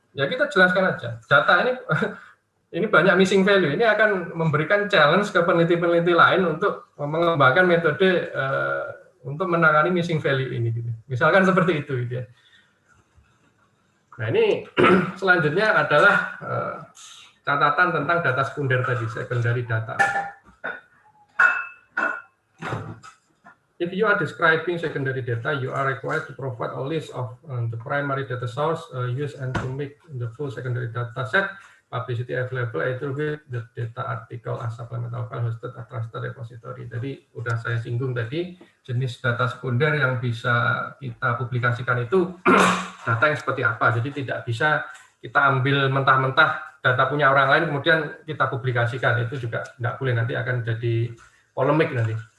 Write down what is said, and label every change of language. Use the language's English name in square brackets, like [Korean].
[Indonesian] Ya kita jelaskan aja, data ini banyak missing value, ini akan memberikan challenge ke peneliti-peneliti lain untuk mengembangkan metode untuk menangani missing value ini. Gitu. Misalkan seperti itu, gitu ya. Nah ini selanjutnya adalah catatan tentang data sekunder tadi, secondary data. [English] If you are describing secondary data, you are required to provide a list of the primary data source used and to make the full secondary data set publicity available either with the data article as supplemental file hosted at trusted repository. [Indonesian] Jadi udah saya singgung tadi, jenis data sekunder yang bisa kita publikasikan itu data yang seperti apa. Jadi tidak bisa kita ambil mentah-mentah data punya orang lain kemudian kita publikasikan, itu juga tidak boleh, nanti akan jadi polemik nanti.